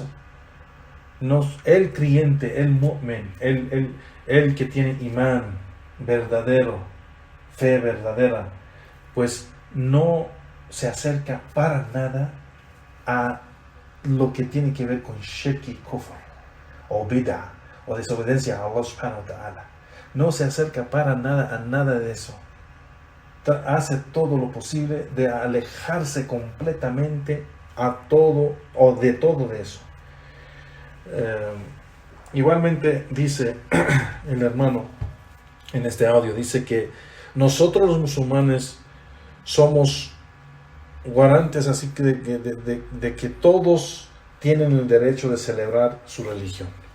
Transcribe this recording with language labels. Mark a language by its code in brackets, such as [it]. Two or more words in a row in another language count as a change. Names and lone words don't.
[es] El creyente, el mu'min, el que tiene imán verdadero, fe verdadera, pues no se acerca para nada a lo que tiene que ver con shirk y kufr, o bid'ah, o desobediencia a Allah [ar] سبحانه وتعالى. [es] No se acerca para nada a nada de eso. Hace todo lo posible de alejarse completamente a todo o de todo de eso. Igualmente dice el hermano en este audio, dice que nosotros los musulmanes somos garantes así que de que todos tienen el derecho de celebrar su religión.